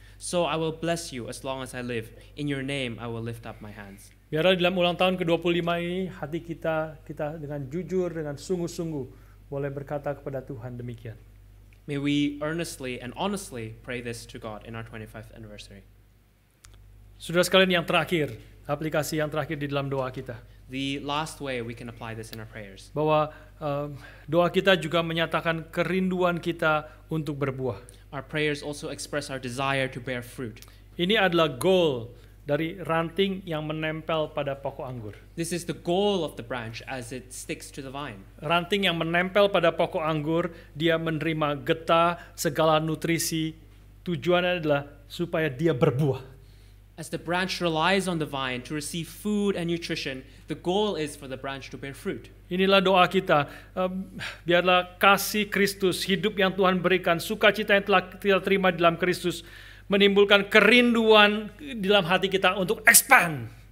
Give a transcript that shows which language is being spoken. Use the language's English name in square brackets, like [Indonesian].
[English] So I will bless you as long as I live. In your name I will lift up my hands. [Indonesian] Biarlah dalam ulang tahun ke-25 ini, hati kita dengan jujur, dengan sungguh-sungguh boleh berkata kepada Tuhan demikian. [English] May we earnestly and honestly pray this to God in our 25th anniversary. [Indonesian] Saudara sekalian, yang terakhir, aplikasi yang terakhir di dalam doa kita. [English] The last way we can apply this in our prayers. [Indonesian] Bahwa doa kita juga menyatakan kerinduan kita untuk berbuah. [English] Our prayers also express our desire to bear fruit. [Indonesian] Ini adalah goal dari ranting yang menempel pada pokok anggur. [English] This is the goal of the branch as it sticks to the vine. [Indonesian] Ranting yang menempel pada pokok anggur, dia menerima getah, segala nutrisi. Tujuannya adalah supaya dia berbuah. [English] As the branch relies on the vine to receive food and nutrition, the goal is for the branch to bear fruit. [Indonesian] Inilah doa kita. Biarlah kasih Kristus, hidup yang Tuhan berikan, sukacita yang telah kita terima di dalam Kristus, menimbulkan kerinduan di dalam hati kita untuk expand.